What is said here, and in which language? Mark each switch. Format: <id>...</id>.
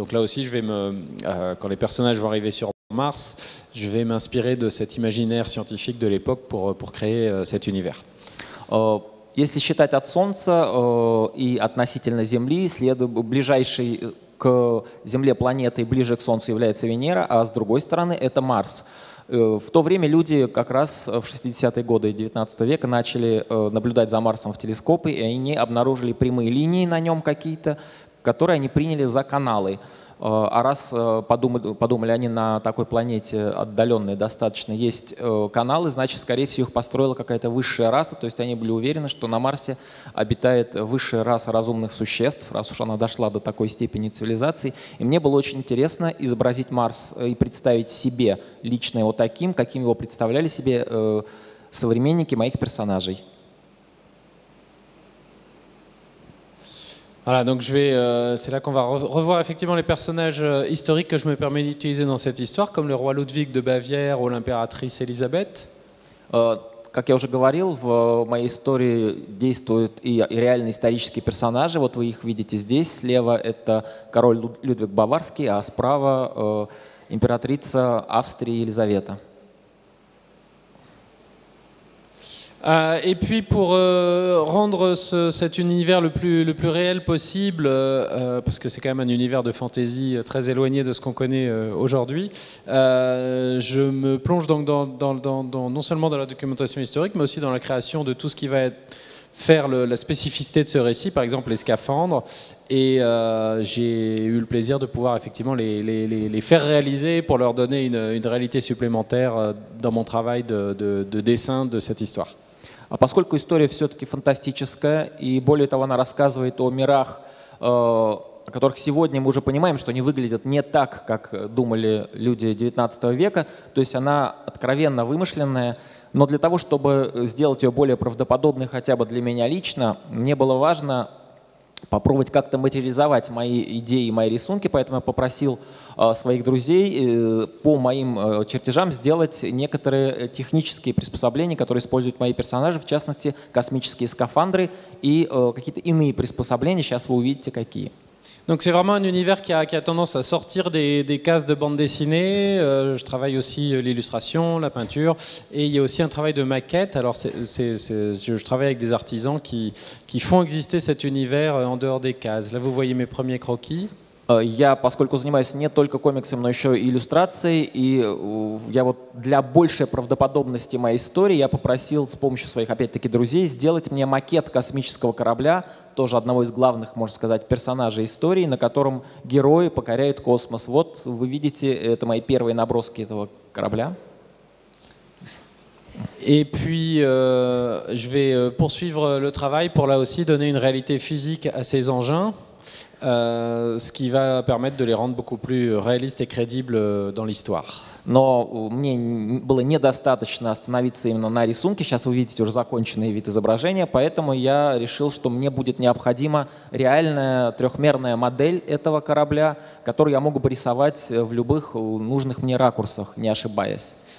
<fr>Donc là aussi, quand les personnages vont arriver sur Mars, je vais m'inspirer de cet imaginaire scientifique de l'époque pour créer cet univers.</fr> <ru>Если считать от Солнца и относительно Земли, ближайшей к Земле планетой ближе к Солнцу является Венера, а с другой стороны это Марс. В то время люди как раз в 60-е годы 19 века начали наблюдать за Марсом в телескопы, и они обнаружили прямые линии на нем какие-то, которые они приняли за каналы. А раз подумали они на такой планете отдаленной достаточно есть каналы, значит, скорее всего, их построила какая-то высшая раса, то есть они были уверены, что на Марсе обитает высшая раса разумных существ, раз уж она дошла до такой степени цивилизации. И мне было очень интересно изобразить Марс и представить себе лично его таким, каким его представляли себе современники моих персонажей.</ru> <fr>Voilà, donc c'est là qu'on va revoir effectivement les personnages historiques que je me permets d'utiliser dans cette histoire, comme le roi Ludwig de Bavière ou l'impératrice Élisabeth.</fr> <ru>Как я уже говорил, в моей истории действуют и реальные исторические персонажи. Вот вы их видите здесь. Слева это король Людвиг Баварский, а справа императрица Австрии Елизавета.</ru> <fr>Et puis pour rendre cet univers le plus réel possible, parce que c'est quand même un univers de fantasy très éloigné de ce qu'on connaît aujourd'hui, je me plonge donc non seulement dans la documentation historique, mais aussi dans la création de tout ce qui va faire la spécificité de ce récit, par exemple les scaphandres, et j'ai eu le plaisir de pouvoir effectivement les faire réaliser pour leur donner une réalité supplémentaire dans mon travail de dessin de cette histoire.</fr> <ru>А поскольку история все-таки фантастическая, и более того, она рассказывает о мирах, о которых сегодня мы уже понимаем, что они выглядят не так, как думали люди XIX века, то есть она откровенно вымышленная, но для того, чтобы сделать ее более правдоподобной хотя бы для меня лично, мне было важно попробовать как-то материализовать мои идеи, мои рисунки, поэтому я попросил своих друзей по моим чертежам сделать некоторые технические приспособления, которые используют мои персонажи, в частности, космические скафандры и какие-то иные приспособления. Сейчас вы увидите, какие.</ru> <fr>Donc c'est vraiment un univers qui a tendance à sortir des cases de bande dessinée. Je travaille aussi l'illustration, la peinture, et il y a aussi un travail de maquette. Alors je travaille avec des artisans qui font exister cet univers en dehors des cases. Là vous voyez mes premiers croquis.</fr> <ru>Я, поскольку занимаюсь не только комиксом, но еще и иллюстрацией, и я вот для большей правдоподобности моей истории я попросил с помощью своих, опять-таки, друзей сделать мне макет космического корабля, тоже одного из главных, можно сказать, персонажей истории, на котором герои покоряют космос. Вот вы видите, это мои первые наброски этого корабля.</ru> <fr>Et puis, je vais poursuivre le travail pour là aussi donner une réalité physique à ces engins. Ce qui va permettre de les rendre beaucoup plus réalistes et crédibles dans l'histoire.</fr> <ru>Но мне было недостаточно остановиться именно на рисунке. Сейчас вы видите уже законченный вид изображения, поэтому я решил, что мне будет необходима реальная трехмерная модель этого корабля, которую я могу порисовать в любых нужных мне ракурсах, не ошибаясь.</ru>